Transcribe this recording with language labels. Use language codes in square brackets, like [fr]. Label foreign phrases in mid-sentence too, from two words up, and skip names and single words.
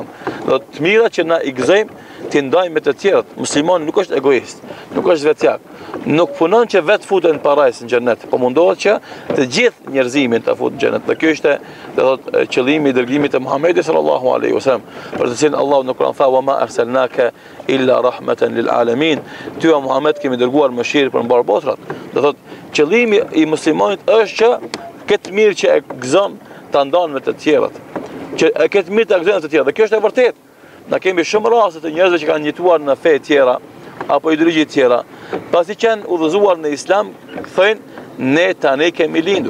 [sq] Do të mira që na i gëzojmë t'i ndajmë me të tjerët. Muslimani nuk është egoist, nuk është vetjak. Nuk punon që vetë futen parajs në xhenet, po mundohet që të gjithë njerëzimin të futë në xhenet. Dhe kjo ishte, do thotë, qëllimi i dërgimit të Muhamedit [ar] صلى الله عليه وسلم, [sq] për të cilin Allahu në Kur'an tha: [ar] "وما أرسلناك إلا رحمة للعالمين." [sq] Ty o Muhammed kemi dërguar mëshirë për mbar botrat. Do thotë, qëllimi i muslimanit është që këtë mirë që e gëzon ta ndan me të tjerët. Që këtë mirë ta gëzon të tjerët. Dhe kjo është e vërtetë. Na kemi shumë raste të njerëzve që kanë jetuar në fe tjera apo ideologji tjera, pasi qenë udhëzuar në Islam, thënë ne tani kemi lindur.